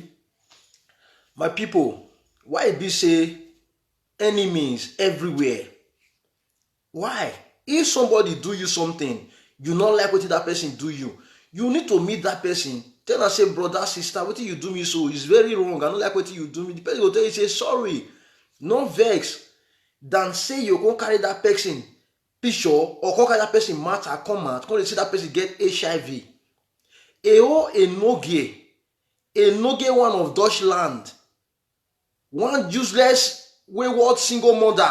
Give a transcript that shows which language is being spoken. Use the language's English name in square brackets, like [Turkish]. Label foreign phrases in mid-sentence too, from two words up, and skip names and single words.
[Nigerian Pidgin] My people, why it be say enemies everywhere? Why? If somebody do you something, you not like what that person do you, you need to meet that person. Tell her say, brother, sister, what you do me so is very wrong. I don't like what you do me. The person will tell you, say sorry. No vex. Than say you go carry that person picture or go carry that person matter come out, come see that person get HIV. A noge one of Deutschland, one useless wayward single mother.